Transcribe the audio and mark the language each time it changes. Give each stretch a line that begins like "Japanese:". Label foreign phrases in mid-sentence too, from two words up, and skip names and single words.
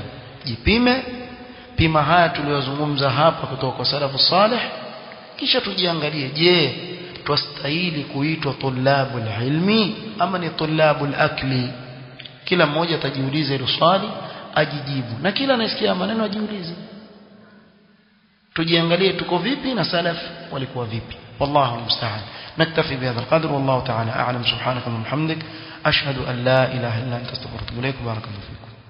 Swahili: Jipime, pima haya tuliyozungumza hapa kutoka kwa
Arabic: السلف الصالح,
Swahili: kisha tujiangalie, je twastahili kuitwa
Arabic: طلاب العلم
Swahili: ama ni
Arabic: طلاب العقل?
Swahili: Kila mmoja atajiuliza hilo swali ajijibu, na kila anasikia maneno ajiulize. Tujiangalie tuko vipi na salaf walikuwa vipi.
Arabic: والله المستعان. نكتفي بهذا القدر والله تعالى أعلم سبحانك وبحمدك أشهد أن لا إله إلا أنت أستغفرك وأتوب إليك. بارك الله فيك.